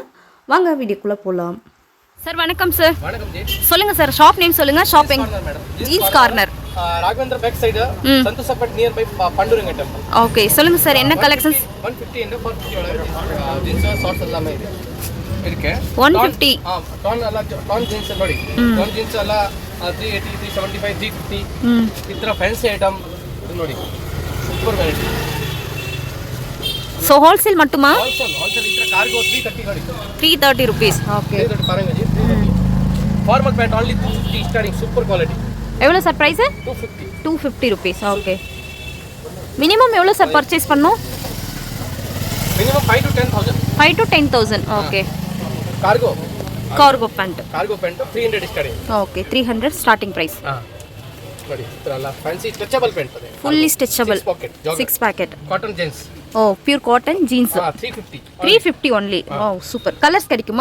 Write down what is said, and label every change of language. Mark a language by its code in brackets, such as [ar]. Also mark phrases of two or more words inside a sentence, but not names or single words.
[ta] வாங்க வீடியோக்குள்ளே போகலாம். சார் வணக்கம் சார். வணக்கம் ஜி. சொல்லுங்கள் சார், [en] shop name [ta] சொல்லுங்கள். ஷாப்பிங் ஜீன்ஸ் கார்னர் [en] Raghavendra back side Sanduspet near by Panduranga temple. [ta] ஓகே, சொல்லுங்கள் சார் என்ன கலெக்ஷன்ஸ்? 150 and 450 [en] jeans shorts [ta] எல்லாமே இருக்கு. 150 [kn] ಟಾನ್ ಎಲ್ಲ ಟಾನ್ ಜೀನ್ಸ್ ನೋಡಿ. ಟಾನ್ ಜೀನ್ಸ್ ಎಲ್ಲ 380 375 350 ಇತರ [en] fancy item [kn] ನೋಡಿ. [en] super variety. so wholesale [ta] மட்டுமா? [kn] ಹೋಲ್ಸೇಲ್ ಇತರ ಕಾರ್ಗೋ 330 ನೋಡಿ. [en] 330 rupees. ಓಕೆ. [ta] 330 பாருங்க ஜி. 330. [en] formal pant only [ta] 250 [en] starting super quality. [ta] எவ்வளவு சார் பிரைஸ்? 250. [en] 250 rupees. ஓகே. [ta] மினிமம் எவ்வளவு சார் பர்ச்சேஸ் பண்ணனும்? மினிமம் 5 to 10000. 5 to 10000. ஓகே. [en] cargo pant [kn] 300 ಸ್ಟಾರ್ಟಿಂಗ್. [en] okay, 300 starting price. [kn] ನೋಡಿ ಇದೆಲ್ಲ [en] fancy stretchable pant [kn] ಇದೆ. [en] fully stretchable 6 ಪ್ಯಾಕೆಟ್ cotton jeans. oh, pure cotton jeans. 350 only. oh super. colours கிடைக்குமா?